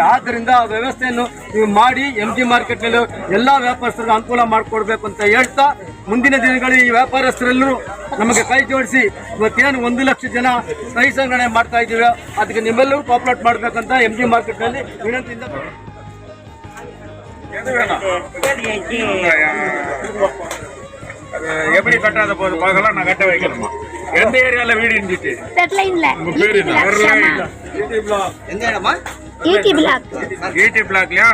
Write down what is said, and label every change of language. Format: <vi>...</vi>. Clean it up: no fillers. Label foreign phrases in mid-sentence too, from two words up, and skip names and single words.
<kn>ಆದ್ದರಿಂದ ಆ ವ್ಯವಸ್ಥೆಯನ್ನು ನೀವು ಮಾಡಿ MG ಮಾರ್ಕೆಟ್ನಲ್ಲಿ ಎಲ್ಲ ವ್ಯಾಪಾರಸ್ಥರಿಗೆ ಅನುಕೂಲ ಮಾಡಿಕೊಡ್ಬೇಕು ಅಂತ ಹೇಳ್ತಾ, ಮುಂದಿನ ದಿನಗಳಲ್ಲಿ ಈ ವ್ಯಾಪಾರಸ್ಥರೆಲ್ಲರೂ ನಮಗೆ ಕೈ ಜೋಡಿಸಿ ಇವತ್ತೇನು 1 ಲಕ್ಷ ಜನ ಸಹಿ ಸಂಗ್ರಹಣೆ ಮಾಡ್ತಾ ಇದ್ದೀವಿ, ಅದಕ್ಕೆ ನಿಮ್ಮೆಲ್ಲರೂ ಕೋಆಪರೇಟ್ ಮಾಡಬೇಕಂತ MG ಮಾರ್ಕೆಟ್ನಲ್ಲಿ ವಿನಂತಿಯಿಂದ</kn> <ta>எப்படி கட்டாத போது பார்க்கலாம். நான் கட்ட வைக்கணுமா? எந்த ஏரியால வீடு இருந்துச்சு? ஈடி பிளாக்லயா?</ta>